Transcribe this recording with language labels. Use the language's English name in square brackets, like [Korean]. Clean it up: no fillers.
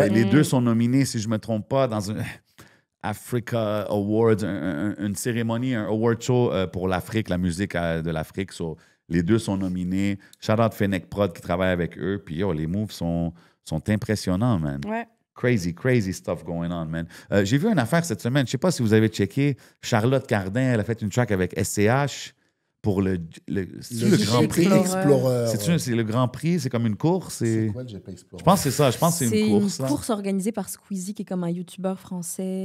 [French] Les deux sont nominés, si je ne me trompe pas, dans un... Africa Awards, une cérémonie, un award show pour l'Afrique, la musique de l'Afrique. So, les deux sont nominés. Shout out Fennec Prod qui travaille avec eux. Puis yo, les moves sont impressionnants, man. [English] Crazy stuff going on, man. [French] J'ai vu une affaire cette semaine. Je ne sais pas si vous avez checké. Charlotte Cardin, elle a fait une track avec SCH. pour le Grand Prix. Explorer. C'est le Grand Prix, c'est comme une course. C'est quoi le GP Explorer? Je pense que c'est ça. Je pense que c'est une course. C'est une course organisée par Squeezie, qui est comme un YouTuber français.